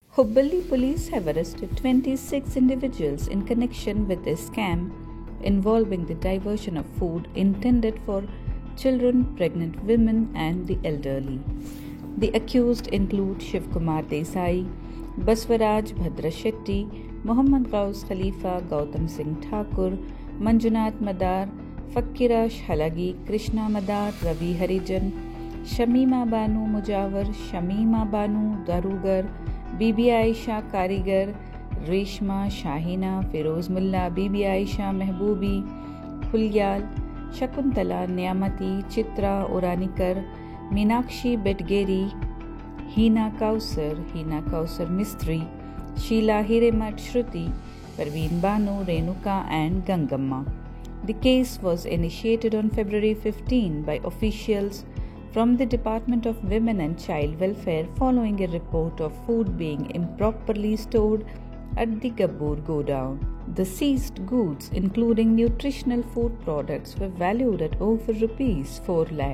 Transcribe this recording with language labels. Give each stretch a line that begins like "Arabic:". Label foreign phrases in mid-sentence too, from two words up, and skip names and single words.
English: Hubballi police have arrested 26 individuals in connection with a scam involving the diversion of food intended for children, pregnant women, and the elderly. The accused include Shivkumar Desai, Baswaraj Bhadra Shetty, Muhammad Ghaus Khalifa, Gautam Singh Thakur, Manjunath Madar, Fakirash Halagi, Krishna Madar, Ravi Harijan, Shamima Banu Mujawar, Shamima Banu Darugar, Bibi Aisha Karigar, Reshma Shahina, Feroz Mulla, Bibi Aisha Mehboobi, Hulyal, Shakuntala Nyamati, Chitra Oranikar, Meenakshi Bedgeri, Hina Kausar Mistri, Sheila Hiremat Shruti, Parveen Banu, Renuka and Gangamma. The case was initiated on February 15 by officials from the Department of Women and Child Welfare following a report of food being improperly stored at the Gabur godown. The seized goods, including nutritional food products, were valued at over rupees 4 lakh.